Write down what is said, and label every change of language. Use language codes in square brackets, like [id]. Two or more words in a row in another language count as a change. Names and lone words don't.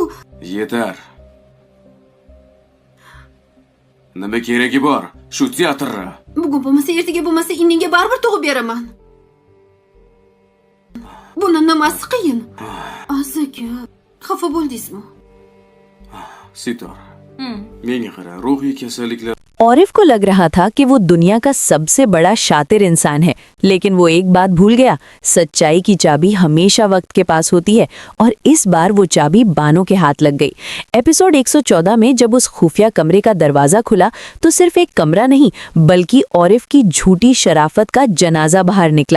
[uz] Yetar. Nima keragi bor? Shu teatrni. Bugun bo'lmasa, ertaga bo'lmasa, inningga baribir tug'ib beraman. Buni nimasi qiyin? Aziz aka, xafa bo'ldingizmi? Sitor. Menga qara, ruhiy kasalliklar [hi] औरिफ को लग रहा था कि वो दुनिया का सबसे बड़ा शातिर इंसान है, लेकिन वो एक बात भूल गया, सच्चाई की चाबी हमेशा वक्त के पास होती है और इस बार वो चाबी बानो के हाथ लग गई। एपिसोड 114 में जब उस खुफिया कमरे का दरवाजा खुला तो सिर्फ एक कमरा नहीं बल्कि औरिफ की झूठी शराफत का जनाजा बाहर निकला।